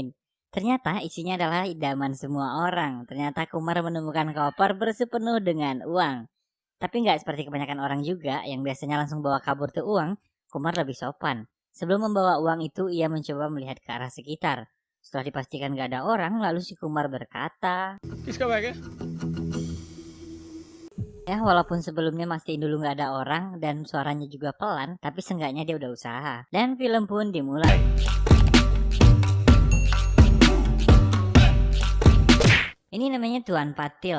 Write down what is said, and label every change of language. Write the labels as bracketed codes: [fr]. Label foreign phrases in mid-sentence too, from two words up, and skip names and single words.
[id] Ternyata isinya adalah idaman semua orang. Ternyata Kumar menemukan koper berisi penuh dengan uang. Tapi nggak seperti kebanyakan orang juga yang biasanya langsung bawa kabur tuh uang, Kumar lebih sopan. Sebelum membawa uang itu, ia mencoba melihat ke arah sekitar. Setelah dipastikan nggak ada orang, lalu si Kumar berkata, [hi] किसका बैग है? [id] ya walaupun sebelumnya mastiin dulu nggak ada orang dan suaranya juga pelan, tapi seenggaknya dia udah usaha. Dan film pun dimulai. Ini namanya Tuan Patil.